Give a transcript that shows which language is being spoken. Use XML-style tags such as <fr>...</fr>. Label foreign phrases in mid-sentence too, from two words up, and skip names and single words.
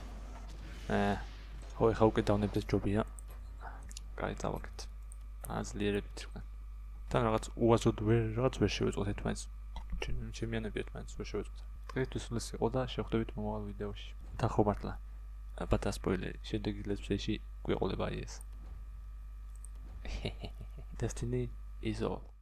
<ka>ხო ეხა უკვე დავნებდეს ჯობია. კაი დავაკეთ. აზლიერებით თქვენ. თან რაღაც უაზროდ რაღაც ვერ შევეწყოთ ერთმანეთს. ჩემიანები ერთმანეთს ვერ შევეწყოთ. დღეისთვის ეს იყო და შევხვდებით მომავალ ვიდეოში. თან ხო მართლა. პატარა სპოილერი, შემდეგი</ka> <en>let's play-</en> <ka>ში გვეყოლება ეს.</ka> <en>Destiny is all.</en>